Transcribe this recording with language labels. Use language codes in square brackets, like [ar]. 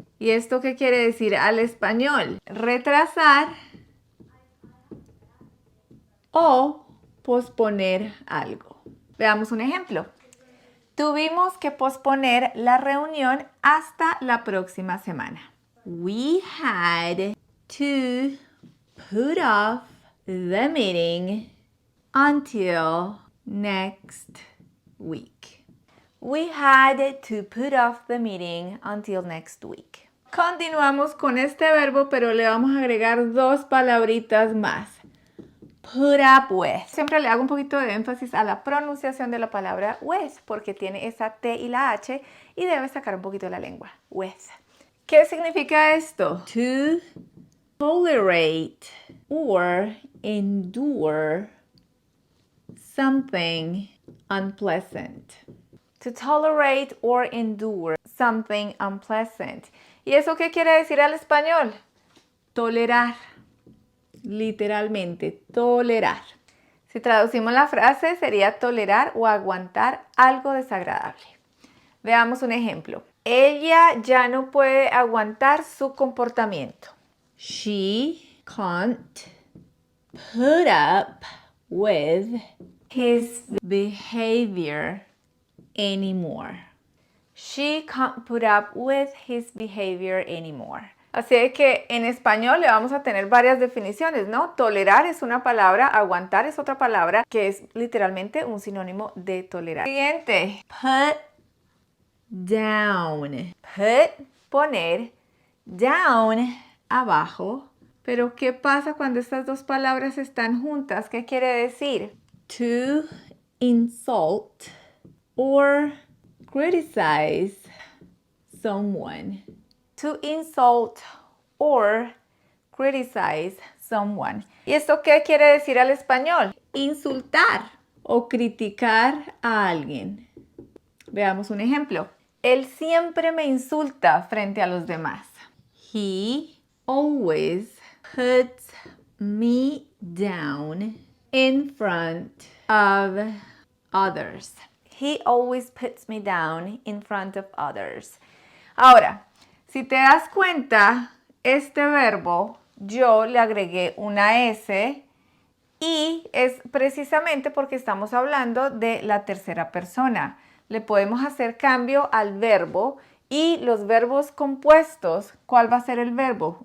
[es] ¿Y esto qué quiere decir al español? Retrasar o posponer algo. Veamos un ejemplo. Tuvimos que posponer la reunión hasta la próxima semana. [en] We had to put off the meeting until next week. We had to put off the meeting until next week. [es] Continuamos con este verbo, pero le vamos a agregar dos palabritas más. Put up with. Siempre le hago un poquito de énfasis a la pronunciación de la palabra with, porque tiene esa T y la H y debe sacar un poquito de la lengua. [en] With. [es] ¿Qué significa esto? [en] To tolerate or endure something unpleasant. To tolerate or endure something unpleasant. [es] ¿Y eso qué quiere decir al español? Tolerar. Literalmente, tolerar. Si traducimos la frase, sería tolerar o aguantar algo desagradable. Veamos un ejemplo. Ella ya no puede aguantar su comportamiento. [en] She can't put up with his behavior anymore. She can't put up with his behavior anymore. [es] Así que en español le vamos a tener varias definiciones, ¿no? Tolerar es una palabra, aguantar es otra palabra, que es literalmente un sinónimo de tolerar. Siguiente. Put down. Put, poner, down, abajo. Pero ¿qué pasa cuando estas dos palabras están juntas? ¿Qué quiere decir? [en] To insult or criticize someone. To insult or criticize someone. [es] ¿Y esto qué quiere decir al español? Insultar o criticar a alguien. Veamos un ejemplo. Él siempre me insulta frente a los demás. [en] He always puts me down in front of others. He always puts me down in front of others. [es] Ahora, si te das cuenta, este verbo yo le agregué una S y es precisamente porque estamos hablando de la tercera persona. Le podemos hacer cambio al verbo y los verbos compuestos, ¿cuál va a ser el verbo?